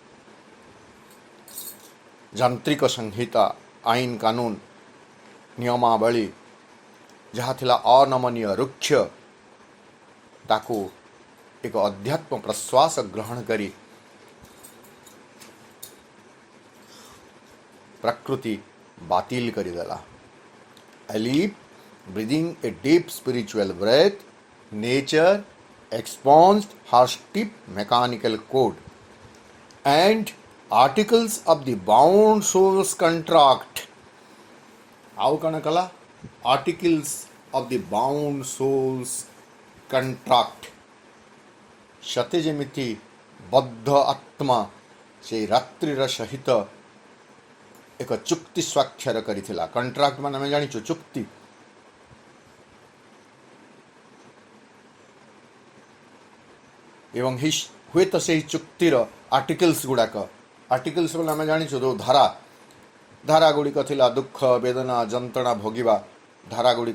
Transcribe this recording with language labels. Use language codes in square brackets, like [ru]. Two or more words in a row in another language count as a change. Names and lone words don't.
[or] ଯାନ୍ତ୍ରିକ ସଂହିତା, ଆଇନ କାନୁନ, ନିୟମାବଳୀ ଯାହା ଥିଲା ଅନମନୀୟ, ରୁକ୍ଷ, ତାକୁ ଏକ ଅଧ୍ୟାତ୍ମ ପ୍ରଶ୍ୱାସ ଗ୍ରହଣ କରି ପ୍ରକୃତି ବାତିଲ କରିଦେଲା। [en] alive breathing a deep spiritual breath, nature expunged her stiff mechanical code and articles of the bound souls contract। [or] ଆଉ କ'ଣ କଲା? [en] articles of the bound souls contract। [or] ସତେ ଯେମିତି ବଦ୍ଧ ଆତ୍ମା ସେଇ ରାତ୍ରିର ସହିତ ଏକ ଚୁକ୍ତି ସ୍ୱାକ୍ଷର କରିଥିଲା। କଣ୍ଟ୍ରାକ୍ଟ ମାନେ ଆମେ ଜାଣିଛୁ ଚୁକ୍ତି। ଏବଂ ହୁଏତ ସେହି ଚୁକ୍ତିର ଆର୍ଟିକଲ୍ସ ଗୁଡ଼ାକ, ଆର୍ଟିକଲ୍ସ ବୋଲି ଆମେ ଜାଣିଛୁ ଯେଉଁ ଧାରା ଗୁଡ଼ିକ ଥିଲା, ଦୁଃଖ, ବେଦନା, ଯନ୍ତ୍ରଣା ଭୋଗିବା ଧାରାଗୁଡ଼ିକ।